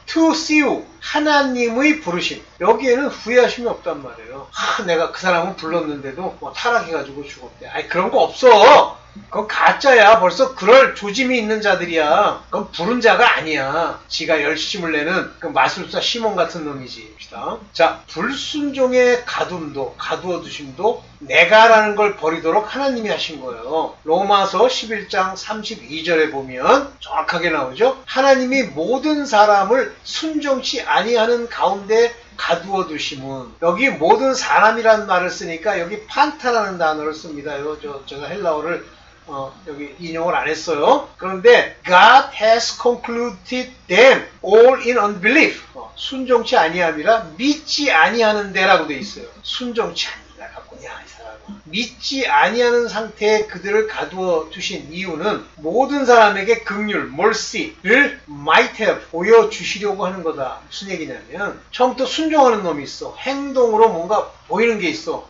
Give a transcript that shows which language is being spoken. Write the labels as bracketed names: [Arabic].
[Korean] to see you, 하나님의 부르심. 여기에는 후회하심이 없단 말이에요. 내가 그 사람은 불렀는데도 타락해가지고 죽었대. 아니 그런 거 없어. 그건 가짜야. 벌써 그럴 조짐이 있는 자들이야. 그건 부른 자가 아니야. 지가 열심을 내는 그 마술사 시몬 같은 놈이지. 자, 불순종의 가두어 두심도 내가라는 걸 버리도록 하나님이 하신 거예요. 로마서 11장 32절에 보면 정확하게 나오죠. 하나님이 모든 사람을 순종치 아니하는 가운데 가두어 두심은, 여기 모든 사람이라는 말을 쓰니까 여기 판타라는 단어를 씁니다. 제가 헬라어를 여기 인용을 안 했어요. 그런데 [English] God has concluded them all in unbelief. [Korean] 순종치 아니함이라 믿지 아니하는 데라고 돼 있어요. 순종치 아니라 갖고냐 이 사람은. 믿지 아니하는 상태에 그들을 가두어 두신 이유는 모든 사람에게 긍휼, mercy를 [English] might have [Korean] 보여주시려고 하는 거다. 무슨 얘기냐면 처음부터 순종하는 놈이 있어. 행동으로 뭔가 보이는 게 있어.